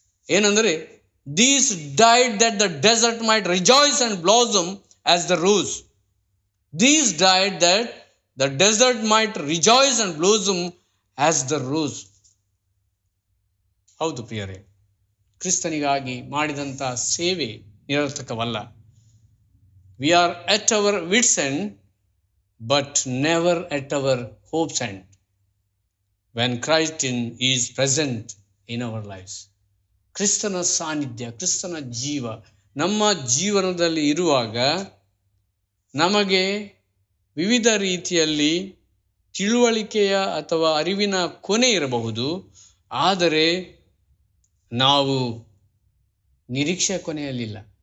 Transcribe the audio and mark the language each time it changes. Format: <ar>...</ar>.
<kn>ಏನೆಂದರೆ,</kn> <en>These died that the desert might rejoice and blossom as the rose. These died that the desert might rejoice and blossom as the rose.</en> <kn>ಹೌದು ಪ್ರಿಯರೇ, ಕ್ರಿಸ್ತನಿಗಾಗಿ ಮಾಡಿದಂಥ ಸೇವೆ ನಿರರ್ಥಕವಲ್ಲ.</kn> <en>We are at our wits' end, but never at our hopes' end, when Christ is present in our lives.</en> <kn>ಕ್ರಿಸ್ತನ ಸಾನ್ನಿಧ್ಯ, ಕ್ರಿಸ್ತನ ಜೀವ ನಮ್ಮ ಜೀವನದಲ್ಲಿ ಇರುವಾಗ ನಮಗೆ ವಿವಿಧ ರೀತಿಯಲ್ಲಿ ತಿಳುವಳಿಕೆಯ ಅಥವಾ ಅರಿವಿನ ಕೊನೆ ಇರಬಹುದು. ಆದರೆ ನಾವು ನಿರೀಕ್ಷೆ ಕೊನೆಯಲ್ಲಿಲ್ಲ.</kn>